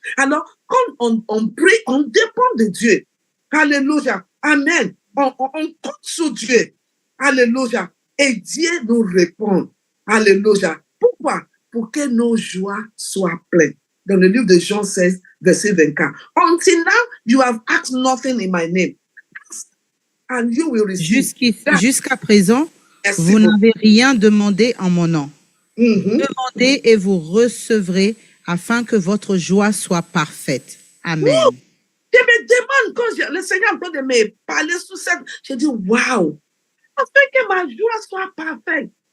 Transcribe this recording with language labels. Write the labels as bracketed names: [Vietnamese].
[French] Alors, quand on prie, on dépend de Dieu. Alléluia. Amen. On compte sur Dieu. Alléluia. Et Dieu nous répond. Alléluia. Pourquoi? Pour que nos joies soient pleines. Dans le livre de Jean 16, verset 24. [English] Until now, you have asked nothing in my name. And you will receive. [French] Jusqu'à présent, vous n'avez rien demandé en mon nom. Demandez et vous recevrez afin que votre joie soit parfaite. Amen. Je me demande quand le Seigneur est en train de me parler sur ça, je dis waouh, afin que ma joie soit parfaite.